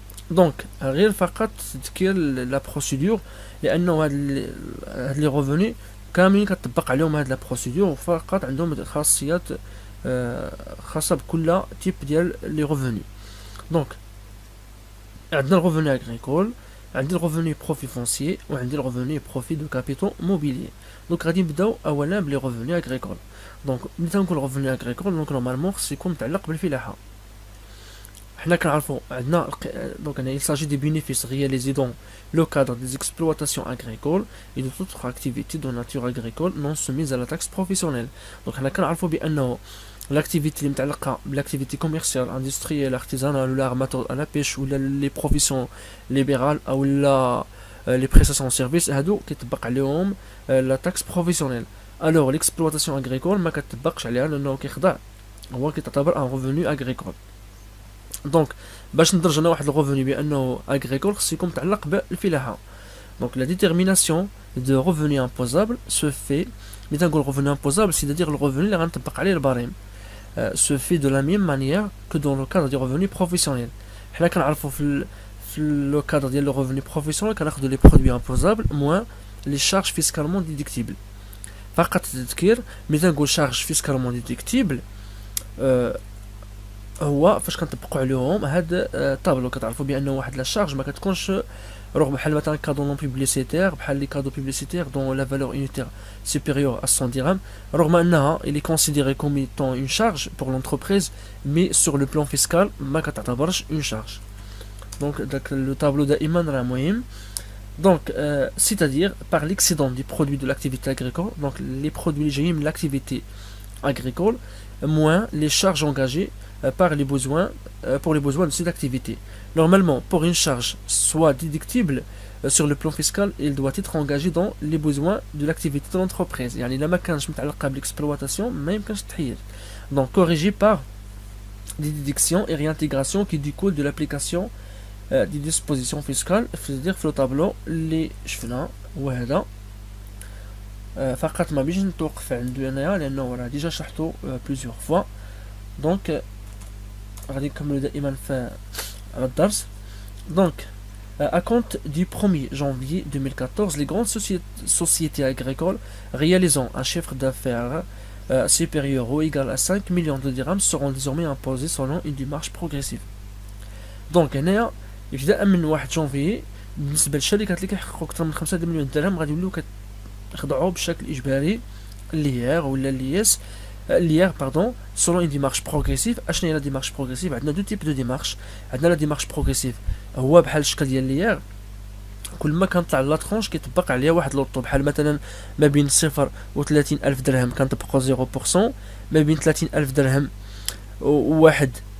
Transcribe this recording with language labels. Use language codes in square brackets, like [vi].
[ar] دونك غير فقط تذكير لا بروسيدور لانه هاد لي ريفوني كاملين كتطبق عليهم هاد لا بروسيدور وفقط عندهم خاصيات خاصه بكل تيب ديال لي ريفوني. دونك عندنا الريفوني اغريكول، عندي الريفوني بروفي فونسيي وعندي الريفوني بروفي دو كابيتال موبيليي. دونك غادي نبداو اولا بلي ريفوني اغريكول. دونك ملي تنقول ريفوني اغريكول دونك نورمالمون خص يكون متعلق بالفلاحه. [fr] حنا كنعرفوا عندنا دونك هنا il s'agit des bénéfices réalisés dans le cadre des exploitations agricoles et de toute autre activité de nature agricole non soumise à la taxe professionnelle. [ar] دونك حنا كنعرفوا بانه l'activité اللي متعلقه بالاكتيفيتي كوميرسيال اندستريال ارتيزانال ولا ارماتور على بيش ولا لي بروفيسيون ليبرال او لا لي بريستاسيون سيرفيس هادو كيطبق عليهم لا تاكس بروفيسيونيل. الوغ ليكسبلوطاسيون اغريكول ما كتطبقش عليها لانه كيخضع هو كيعتبر ان ريفوني اغريكول. دونك باش ندرج انا واحد الريفوني بانه اغريكول خصو يكون متعلق بالفلاحه. دونك لا ديتيرميناسيون دو ريفوني امبوزابل سو في ملي تنقول ريفوني امبوزابل سي دير الريفوني اللي غنطبق عليه البريم [fr] se fait de la même manière que dans le cadre du revenu professionnel. [ar] حنا كنعرفوا في [fr] le cadre ديال le revenu professionnel [ar] كناخذوا [fr] les produits imposables moins les charges fiscalement déductibles. [ar] فقط تذكير ملي تنقول [fr] charge fiscalement déductible [ar] هو فاش كنطبقوا عليهم هاد الطابلو كتعرفوا بانه واحد لا شارج ما كتكونش رغم بحال مثلا كادو نون بوبليسيتير بحال لي كادو بوبليسيتير دون لا فالور يونيتير [fr] supérieure à 100 dirhams [ar] رغم انها [fr] il est considéré comme étant une charge pour l'entreprise mais sur le plan fiscal [ar] ما كتعتبرش une charge. donc داك لو طابلو دائما راه مهم. [fr] donc c'est-à-dire par l'excédent du produit de l'activité agricole, donc les produits [ar] جايين من [fr] l'activité agricole moins les charges engagées par les besoins pour les besoins de cette activité. Normalement, pour une charge soit déductible sur le plan fiscal, il doit être engagé dans les besoins de l'activité de l'entreprise. [ar] يعني لما كانش متعلقة بالexploitation ما يمكنش تحيد. [fr] Donc corrigé par des déductions et réintégrations qui découlent de l'application des dispositions fiscales. [ar] C'est-à-dire في الطابلو اللي شفنا هو هذا فقط ما بيجي نتوقف عنده هنايا لانه راه ديجا شرحته بليزيور فوا. دونك غادي نكملو دائما في الدرس. [fr] دونك à compte du 1er janvier 2014 les grandes sociétés agricoles réalisant un chiffre d'affaires supérieur ou égal à 5 millions de dirhams seront désormais imposées selon une démarche progressive. [ar] دونك هنايا ابتداء من 1 جانفي بالنسبه للشركات اللي كيحققوا اكثر من 5 مليون درهم غادي يوليو كيخضعوا بشكل اجباري ليير ولا لياس ليير باردون [fr] selon une démarche progressive. [ar] اشنو هي لا ديمارش بروغريسيف؟ عندنا دو تيب دو ديمارش. عندنا لا ديمارش بروغريسيف هو بحال الشكل ديال ليير كل ما كنطلع لا ترونش كيطبق عليها واحد لوطو بحال مثلا ما بين 0 و 30 الف درهم كنطبقوا 0%، ما بين 30 الف درهم و 1